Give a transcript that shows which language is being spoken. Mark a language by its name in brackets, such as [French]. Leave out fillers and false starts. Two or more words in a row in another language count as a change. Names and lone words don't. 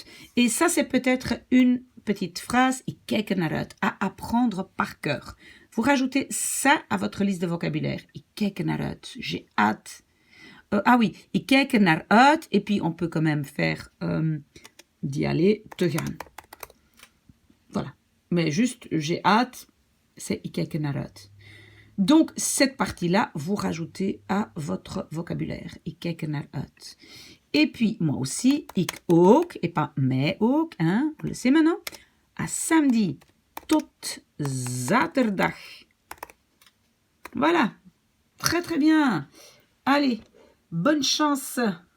[French] Et ça, c'est peut-être une petite phrase, [Dutch] ik kijk naar uit, [French] à apprendre par cœur. Vous rajoutez ça à votre liste de vocabulaire. [Dutch] Ik kijk naar uit. [French] J'ai hâte. Ah oui, [Dutch] ik kijk naar uit. [French] Et puis, on peut quand même faire d'y aller, [Dutch] te gaan. [French] Voilà. Mais juste, j'ai hâte, c'est [Dutch] ik kijk naar uit. [French] Donc, cette partie-là, vous rajoutez à votre vocabulaire. [Dutch] Ik kijk naar uit. [French] Et puis, moi aussi, [Dutch] ik ook, [French] et pas [Dutch] mij ook, [French] hein, vous le savez maintenant. À samedi, [Dutch] tot zaterdag. [French] Voilà. Très, très bien. Allez, bonne chance.